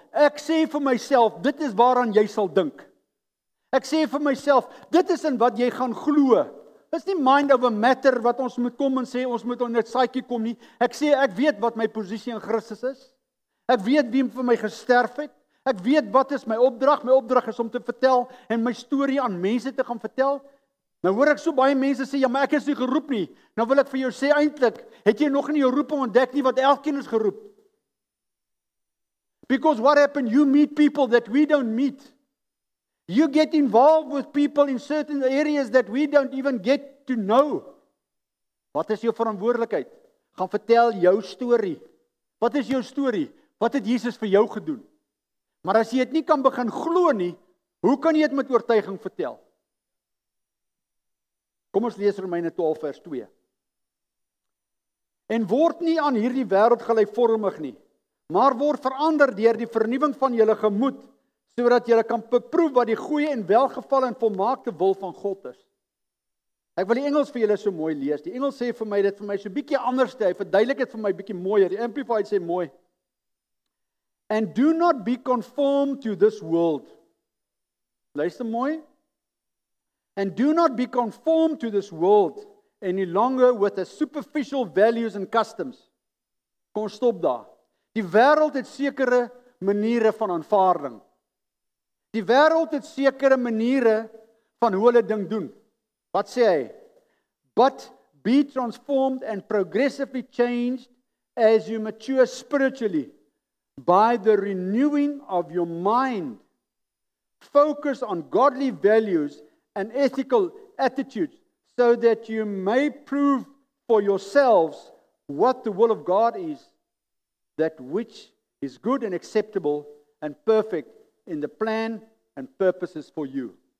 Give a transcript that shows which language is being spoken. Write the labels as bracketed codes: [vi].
[af] Ek sê vir myself, dit is waaraan jy sal dink. Ek sê vir myself, dit is in wat jy gaan glo. Dit is nie [en] mind over matter [af] wat ons moet kom en sê, ons moet op net saadjie kom nie. Ek sê, ek weet wat my posisie in Christus is. Ek weet wie vir my gesterf het. Ek weet wat is my opdrag. My opdrag is om te vertel en my storie aan mense te gaan vertel. Nou hoor ek so baie mense sê, ja, maar ek is nie geroep nie. Nou wil ek vir jou sê, eintlik, het jy nog nie jou roeping ontdek nie, wat elkeen is geroep. [en] Because what happened, you meet people that we don't meet. You get involved with people in certain areas that we don't even get to know. [af] Wat is jou verantwoordelikheid? Gaan vertel jou storie. Wat is jou storie? Wat het Jesus vir jou gedoen? Maar as jy dit nie kan begin glo nie, hoe kan jy dit met oortuiging vertel? Kom ons lees Romeine 12 vers 2. En word nie aan hierdie wêreld gelykvormig nie, maar word verander deur die vernuwing van julle gemoed, sodat julle kan beproef wat die goeie en welgevalle en volmaakte wil van God is. Ek wil die Engels vir julle so mooi lees. Die Engels sê vir my dit vir my so bietjie anders, hy verduidelik dit vir my bietjie mooier. Die Amplified sê mooi. [en] And do not be conformed to this world. [af] Luister mooi. [en] And do not be conformed to this world any longer with the superficial values and customs. [af] Kom stop daar. Die wêreld het sekere maniere van aanvaarding. Die wêreld het sekere maniere van hoe hulle ding doen. Wat sê hy? [en] But be transformed and progressively changed as you mature spiritually by the renewing of your mind. Focus on godly values and ethical attitudes so that you may prove for yourselves what the will of God is, that which is good and acceptable and perfect in the plan and purposes for you.